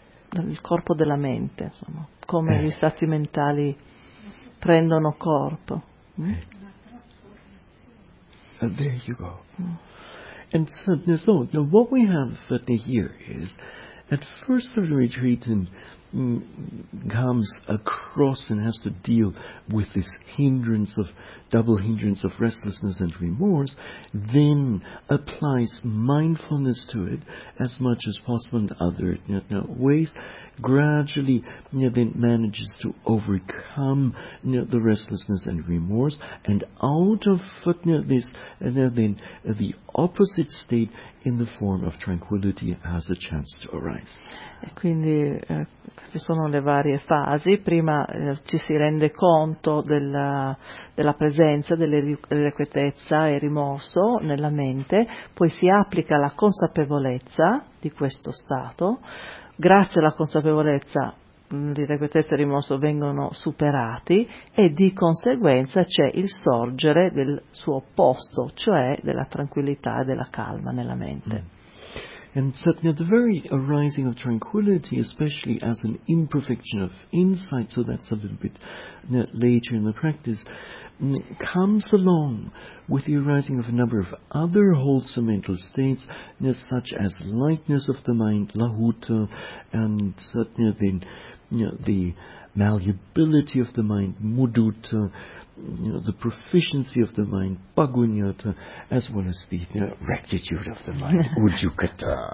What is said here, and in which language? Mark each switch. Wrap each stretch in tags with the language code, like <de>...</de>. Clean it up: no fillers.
<it>Il corpo della mente, insomma, come gli stati mentali prendono corpo.</it> <en>There you go. And so now what we have here is, at first of the retreat, and comes across and has to deal with this hindrance of double hindrance of restlessness and remorse, then applies mindfulness to it as much as possible in other ways, gradually then manages to overcome the restlessness and remorse, and out of this then the opposite state in the form of tranquility has a chance to arise.</en> <it>E quindi queste sono le varie fasi. Prima ci si rende conto della presenza dell'irrequietezza e rimorso nella mente, poi si applica la consapevolezza di questo stato. Grazie alla consapevolezza l'irrequietezza e il rimorso vengono superati e di conseguenza c'è il sorgere del suo opposto, cioè della tranquillità e della calma nella mente.</it> <en>And certainly the very arising of tranquility, especially as an imperfection of insight, so that's a little bit later in the practice, comes along with the arising of a number of other wholesome mental states, such as lightness of the mind, lahuta, and certainly the malleability of the mind, mudita, the proficiency of the mind, bhagunyata, as well as the rectitude of the mind, ujjukata.</en>